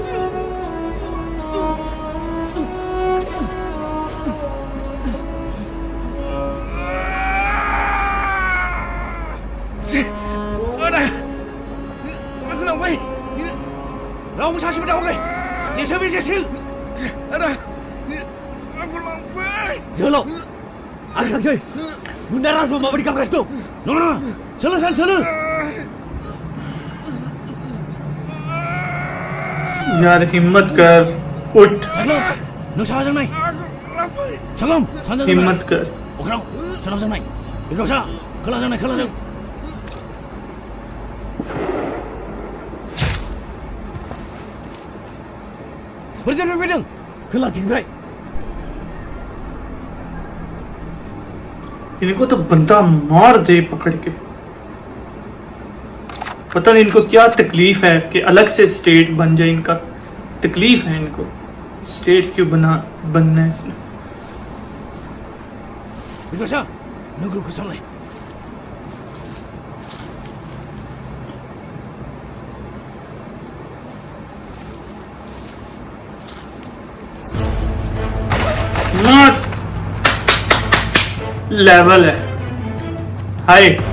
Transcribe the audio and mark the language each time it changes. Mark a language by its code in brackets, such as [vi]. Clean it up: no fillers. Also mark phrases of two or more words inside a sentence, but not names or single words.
[brx] रावबो सासेबो दावगाखै जेसो बे जेसो जोहोलाव आं थांसै गुन्दा राजबो माबायदि खालामगासिनो दं। नङा सोलो सान सोलो [hi] यार हिम्मत कर, उठ [brx] नों साहाजों नाय सागम सानजाजों [hi] हिम्मत कर। [brx] अख्राव सोनाबजों नाय बेदरसा खोलाजों नाय खोलाजों बोरैजों फैदों खोलाथिंनिफ्राय। [hi] इनको तो बंदा मार दे पकड़ के। पता नहीं इनको क्या तकलीफ है कि अलग से स्टेट बन जाए। इनका तकलीफ है इनको, स्टेट क्यों बनना है इसने। [brx] बेदरसा नों ग्रुपखौ सामलाय। लेवल है हाय।